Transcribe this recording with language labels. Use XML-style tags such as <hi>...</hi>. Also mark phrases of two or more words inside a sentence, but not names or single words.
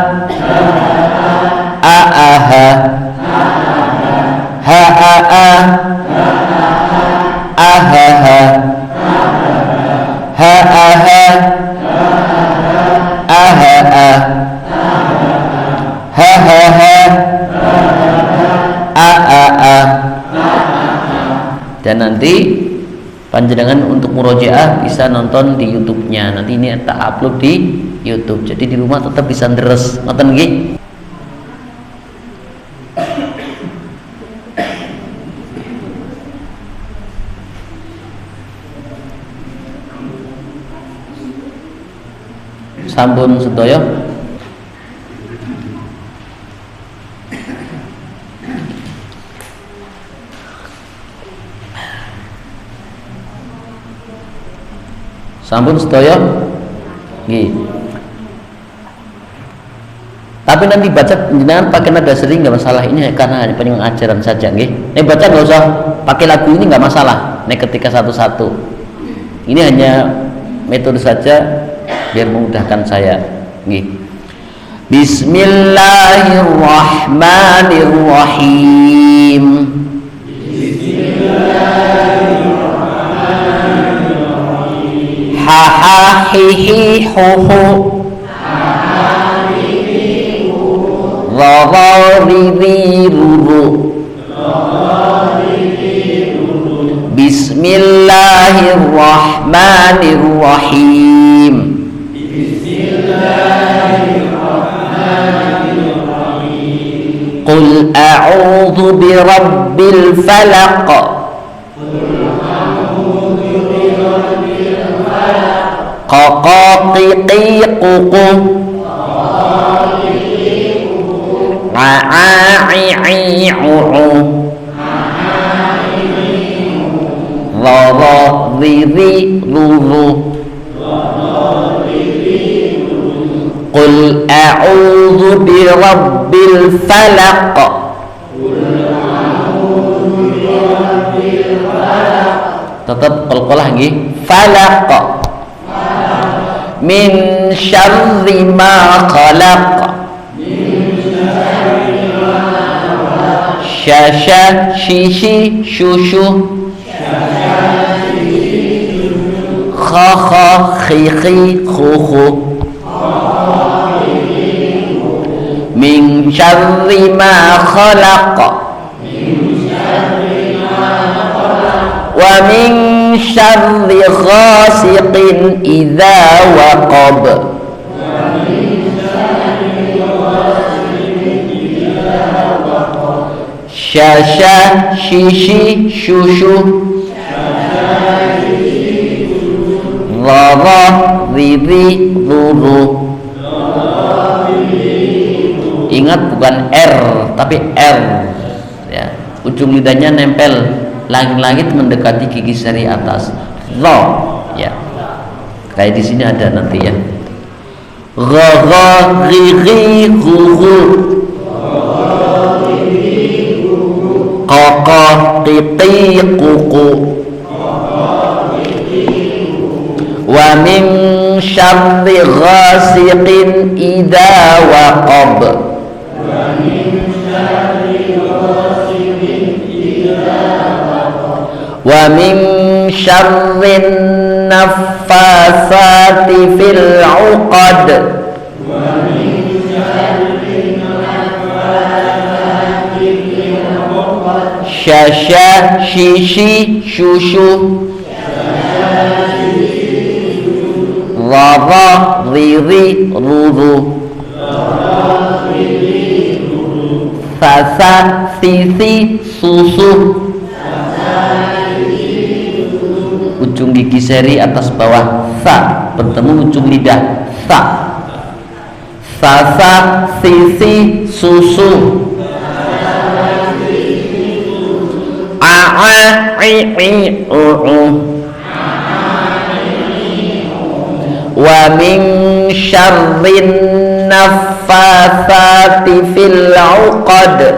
<id>ha, ha a a, ha ha, ha a ha, ha ha, ha ha, a. Dan nanti panjenengan untuk murojaah bisa nonton di YouTube-nya. Nanti ini tak upload di YouTube. Jadi di rumah tetap bisa deres.</id> <jv>Nonton nggih. Sampun sedaya. Sampun sedaya. Nggih.</jv> <id>Tapi nanti baca jangan pakai nada sering, nggak masalah. Ini karena hanya pengajaran saja, nggih. Nih baca nggak usah pakai lagu ini, nggak masalah. Nih ketika satu-satu. Ini hanya metode saja biar memudahkan saya.</id> <jv>Nggih.</jv> <ar>بسم الله الرحمن الرحيم. بسم الله الرحمن الرحيم. Ha ha hihi huhu ra ri ri ru بسم الله الرحمن الرحيم. قل أعوذ برب الفلق. Qaqaqiqiququ a'a'i'i'u'u ra ri ri ru قل أعوذ برب الفلق.</ar> <id>Tetap qalqalah nggih. Falaq.</id> <ar>من شر ما خلق. Syasha shishi shushu. Kha kha khi khi khu khu. من شر ما خلق. ومن شر غاسق إذا وقب. Syasha shishi shushu. Ra ri ri ru.</ar> <id>Ingat bukan R tapi R ya. Ujung lidahnya nempel langit-langit mendekati gigi seri atas. Ra ya. Kayak di sini ada nanti ya. Gha ri ri ru. Qaqa qiti ququ.</id> <ar>ومن شر غاسق إذا وقب. ومن شر النفاثات في العقد. Syasha shishi shushu. Ra ri ri ru. Sasa sisi susu.</ar> <id>Ujung gigi seri atas bawah sa bertemu ujung lidah sa. Sasa sisi susu. A'a'i'i'u'u.</id> <ar>ومن شر النفاثات في العقد.</ar>